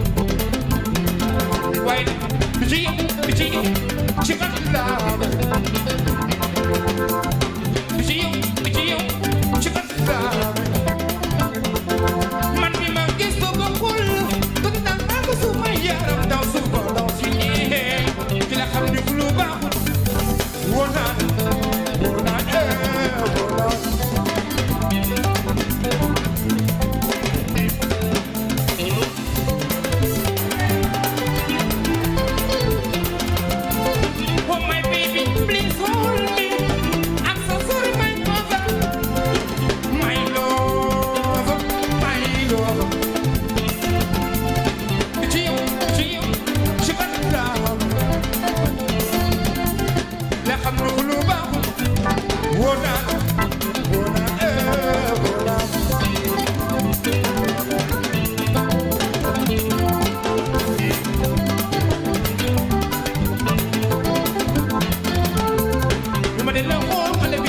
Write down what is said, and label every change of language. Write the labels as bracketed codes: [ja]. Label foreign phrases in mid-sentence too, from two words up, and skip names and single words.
[wo] waaye bi ci man la bi ci yow ci man la man mi ma gis ko bokkul bëgg naa maa ko suma yaram daw suba daw si ñee ki la xam ni lu baaxul woo naa [en] oh my baby please hold me I'm so sorry my mother my love [wo] ci yow ci man la xam lu baaxul woo naa ma de la xool xale bi